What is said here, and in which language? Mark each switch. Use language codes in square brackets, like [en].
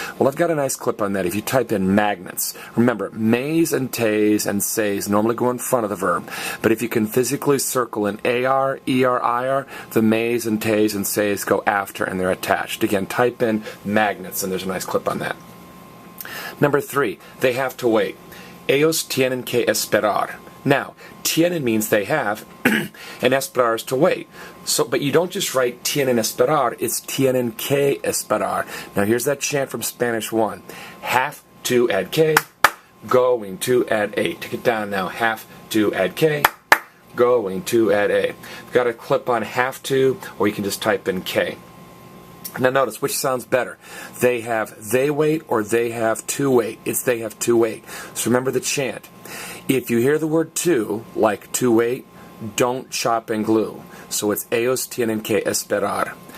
[en] Well, I've got a nice clip on that. If you type in magnets, remember, mays and tays and says normally go in front of the verb. But if you can physically circle in AR, ER, IR, the mays and tays and says go after and they're attached. Again, type in magnets and there's a nice clip on that. Number 3, they have to wait. [es] Ellos tienen que esperar. [en] Now, tienen means they have, and esperar is to wait. So, but you don't just write [es] tienen esperar, [en] it's [es] tienen que esperar. [en] Now, here's that chant from Spanish 1. Have to add que, going to add a. Take it down now. Have to add que, going to add a. We've got a clip on have to, or you can just type in K. Now notice, which sounds better? They have they wait or they have to wait? It's they have to wait. So remember the chant. If you hear the word to, like to wait, don't chop and glue. So it's [es] ellos tienen que esperar.